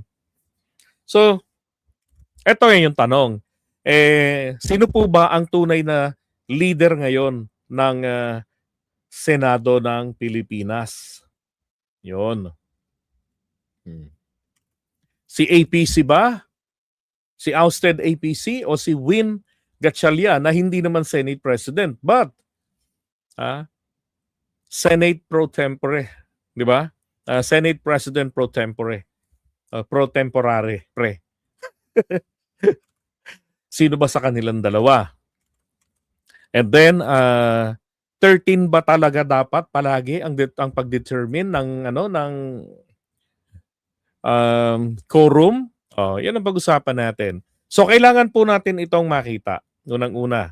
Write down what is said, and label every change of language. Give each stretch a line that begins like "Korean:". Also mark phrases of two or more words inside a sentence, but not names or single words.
Filipino: So, eto ngayon yung tanong. Sino po ba ang tunay na leader ngayon ng Senado ng Pilipinas? Yun. Si APC ba? Si ousted APC o si Win Gatchalian na hindi naman
English: Senate President but Senate pro tempore,
Filipino: di ba?
English: Senate President pro tempore. Pro temporare,
Filipino: pre. Sino ba sa kanilang dalawa?
English: And then
Filipino: 13 ba talaga dapat palagi ang pag-determine ng quorum? Yan ang pag-usapan natin. So kailangan po natin itong makita unang-una.